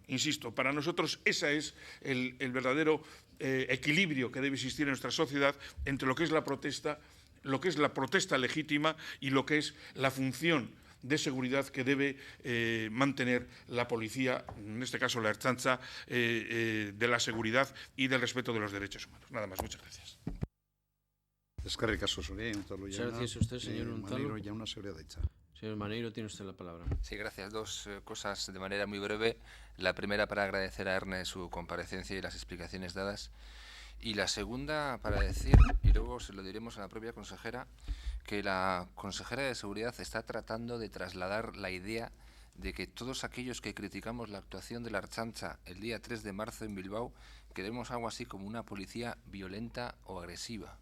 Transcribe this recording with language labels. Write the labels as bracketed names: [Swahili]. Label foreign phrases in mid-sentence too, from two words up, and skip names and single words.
[Spanish] Insisto, para nosotros ese es el verdadero equilibrio que debe existir en nuestra sociedad entre lo que es la protesta legítima y lo que es la función de seguridad que debe mantener la policía, en este caso la Ertzaintza, de la seguridad y del respeto de los derechos humanos. Nada más, muchas gracias. [Basque] Eskerrik asko zuri, [Spanish] Muchas gracias a usted, señor Unzalu. [Basque] Maneiro jauna zurea da hitza. [Spanish] Señor Maneiro, tiene usted la palabra. Sí, gracias. Dos cosas de manera muy breve. La primera, para agradecer a Erne su comparecencia y las explicaciones dadas. Y la segunda, para decir, y luego se lo diremos a la propia consejera, que la consejera de Seguridad está tratando de trasladar la idea de que todos aquellos que criticamos la actuación de la Ertzaintza el día 3 de marzo en Bilbao queremos algo así como una policía violenta o agresiva.